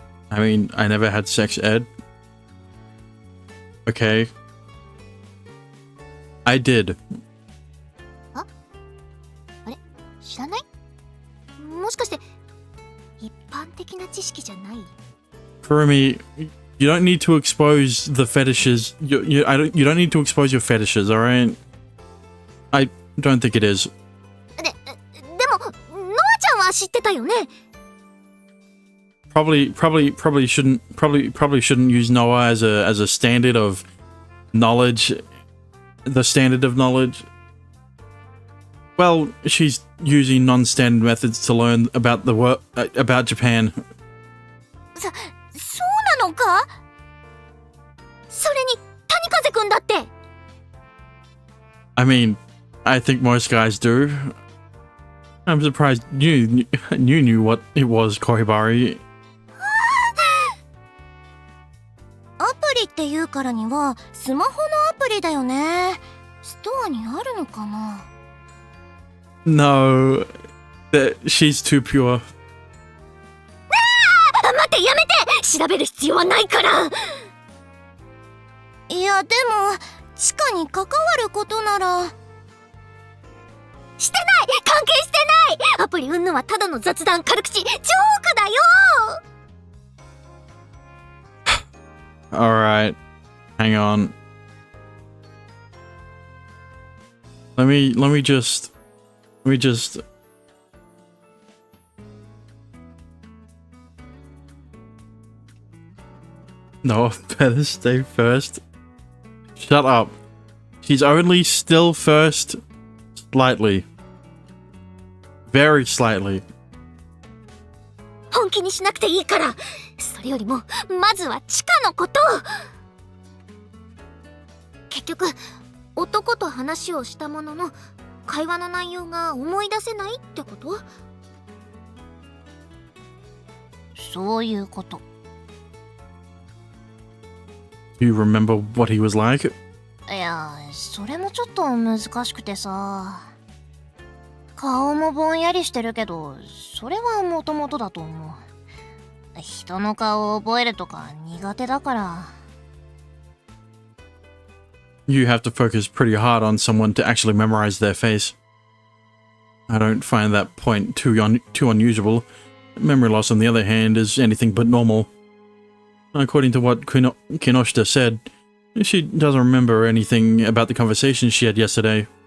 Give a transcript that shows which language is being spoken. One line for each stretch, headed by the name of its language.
English: I mean, I never had sex ed. Okay. I did.
Japanese: あれ？知らない？もしかして一般的な知識じゃない？
English: Kurumi, you don't need to expose the fetishes. You don't need to expose your fetishes, all right? I don't think it is.
Japanese: でもノアちゃんは知ってたよね。
English: Probably shouldn't use Noah as a standard of knowledge. The standard of knowledge. Well, she's using non-standard methods to learn about about Japan.
Japanese: そうなのか？それに谷風くんだって。
English: I mean, I think most guys do. I'm surprised you knew what it was, Kohibari.
Japanese: アプリって言うからにはスマホのアプリだよね。ストアにあるのかな。
English: No, that she's too pure.
Japanese: 待ってやめて、調べる必要はないから。いやでも地下に関わることなら。してない、関係してない。アプリ云々はただの雑談、軽口、ジョークだよ。
English: Alright, hang on. Let me just No, better stay first. Shut up. She's only still first slightly. Very slightly.
Japanese: 本気にしなくていいから。それよりもまずは地下のこと。結局男と話をしたものの会話の内容が思い出せないってこと？そういうこと。
English: Do you remember what he was like?
Japanese: いや、それもちょっと難しくてさ。顔もぼんやりしてるけど、それはもともとだと思う。人の顔を覚えるとか苦手だから。
English: You have to focus pretty hard on someone to actually memorize their face. I don't find that point too unusual. Memory loss, on the other hand, is anything but normal. According to what Kinoshita said, she doesn't remember anything about the conversation she had yesterday.